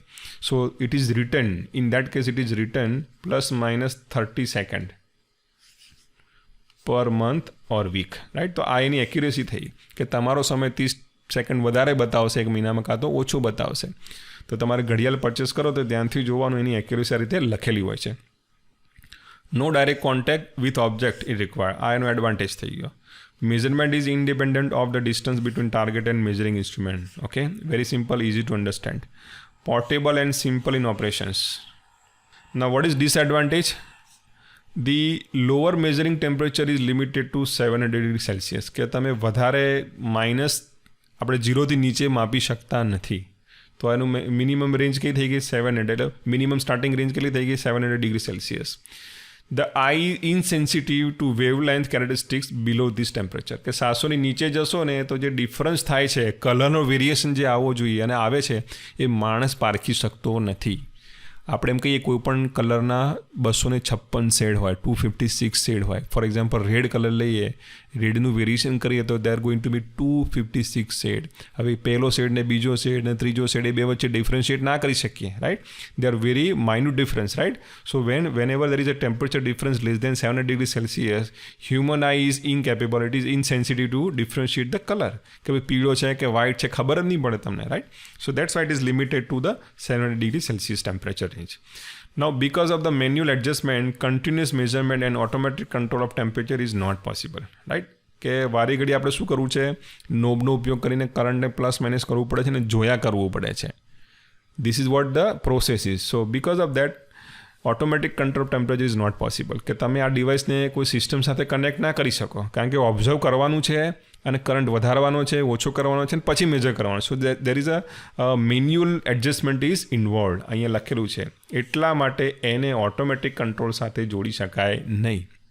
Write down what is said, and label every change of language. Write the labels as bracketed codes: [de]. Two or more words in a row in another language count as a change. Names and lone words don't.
[en] So it is return, in that case it is return ±30 second per month or week, right? [gu] તો આ એની એક્યુરેસી થઈ કે તમારો સમય 30 સેકન્ડ વધારે બતાવશે 1 મહિનામાં, કાં તો ઓછો બતાવશે. તો તમારે ઘડિયાળ પરચેસ કરો તો ધ્યાનથી જોવાનું, એની એક્યુરેસી આ રીતે લખેલી હોય છે. [en] No direct contact with object is required. [gu] આ એનો એડવાન્ટેજ થઈ ગયો. [en] Measurement is independent of the distance between target and measuring instrument. Okay, very simple, easy to understand. Portable and simple in operations. Now, what is disadvantage? The lower measuring temperature is limited to 700 degrees Celsius. [gu] કે તમે વધારે માઇનસ આપણે 0થી નીચે માપી શકતા નથી. તો એનું [en] minimum range [gu] કઈ થઈ ગઈ? 700. એટલે [en] minimum starting range [gu] કેટલી થઈ ગઈ? [en] 700 degree Celsius. The eye is insensitive to wavelength characteristics below this temperature. [gu] કે 700 ની નીચે જશો ને તો જે ડિફરન્સ થાય છે, કલરનો વેરિએશન જે આવવો જોઈએ અને આવે છે, એ માણસ પારખી શકતો નથી. આપણે એમ કહીએ કોઈ પણ કલરના 256 શેડ હોય, 256 શેડ હોય. [en] for example red colour [gu] લઈએ, રેડનું વેરિએશન કરીએ તો [en] they are going to be 256 shade. [gu] હવે પહેલો શેડ ને બીજો શેડ ને ત્રીજો શેડ, એ બે વચ્ચે ડિફરન્શિએટ ના કરી શકીએ, રાઈટ? [en] They are very minute difference, right? સો whenever there is a temperature difference less than 700 degrees Celsius, human eye is incapable, it is insensitive to differentiate the color. [gu] કે ભાઈ પીળો છે કે વ્હાઇટ છે ખબર જ નહીં પડે તમને, રાઈટ? [en] So that's why it is limited to the 700 degree Celsius temperature range. Now, because of the manual adjustment, continuous measurement and automatic control of temperature is not possible, right? [gu] કે વારી ઘડી આપણે શું કરવું છે? નોબનો ઉપયોગ કરીને કરંટને [en] plus minus [gu] કરવું પડે છે અને જોયા કરવું પડે છે. [en] This is what the process is. So, because of that, Automatic control of temperature is not possible. [gu] કે તમે આ ડિવાઇસને કોઈ સિસ્ટમ સાથે કનેક્ટ ના કરી શકો, કારણ કે ઓબ્ઝર્વ કરવાનું છે અને કરંટ વધારવાનો છે, ઓછો કરવાનો છે, અને પછી મેજર કરવાનો. [en] So there is a manual adjustment is involved, [gu] અહીંયા લખેલું છે. એટલા માટે એને [en] automatic control [gu] સાથે જોડી શકાય નહીં.